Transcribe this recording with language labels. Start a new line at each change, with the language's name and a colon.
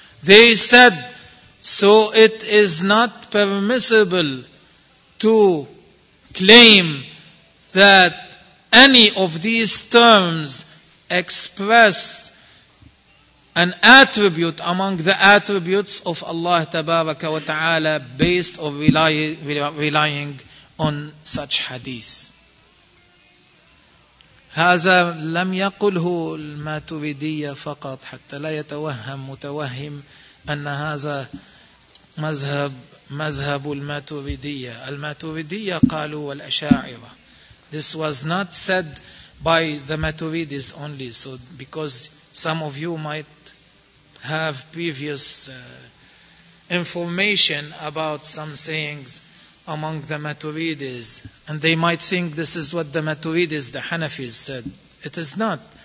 English: They said, so it is not permissible to claim that any of these terms express an attribute among the attributes of Allah Tabaraka wa Ta'ala based or relying on such hadith.
Arabic: هذا لم يقله الماتريدية فقط حتى لا يتوهم متوهم أن هذا مذهب الماتريدية. الماتريدية قالوا والأشاعرة.
English: This was not said by the Maturidis only. So because some of you might have previous information about some sayings among the Maturidis, and they might think this is what the Maturidis, the Hanafis, said. It is not.